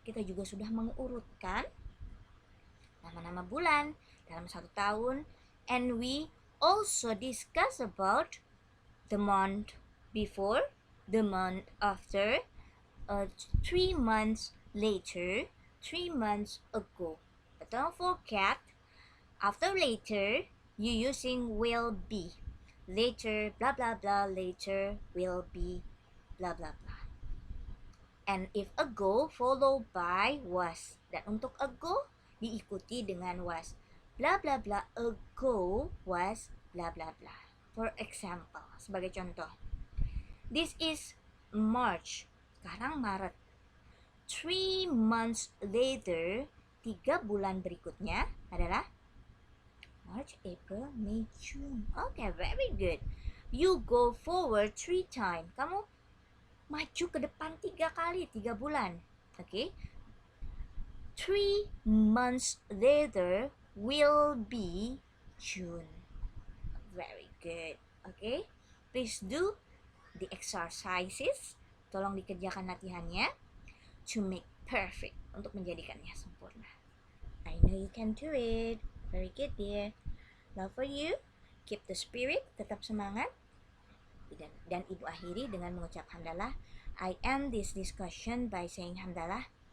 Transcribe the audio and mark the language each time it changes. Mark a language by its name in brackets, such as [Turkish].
[Indonesian] Kita juga sudah mengurutkan nama-nama bulan dalam 1 tahun, [English] and we also discuss about the month before, the month after, 3 months later, 3 months ago. But don't forget After later, you using will be. Later, blah blah blah, later will be, blah blah blah. And if ago followed by was. [Indonesian] Dan untuk ago diikuti dengan was. [English] Blah blah blah ago was blah blah blah. For example, [Indonesian] sebagai contoh. [English] This is March. [Indonesian] Sekarang Maret. [English] 3 months later, [Indonesian] 3 bulan berikutnya adalah [English] March, April, May, June. Okay, very good. You go forward 3 times. [Indonesian] Kamu maju ke depan 3 kali, 3 bulan. Okay. [English] 3 months later will be June. Very good. Okay. Please do the exercises. [Indonesian] Tolong dikerjakan latihannya [English] to make perfect, [Indonesian] untuk menjadikannya sempurna. [English] I know you can do it. Very good, dear. Love for you. Keep the spirit. [Indonesian] Tetap semangat. Dan ibu akhiri dengan mengucap hamdalah. [English] I end this discussion by saying hamdalah.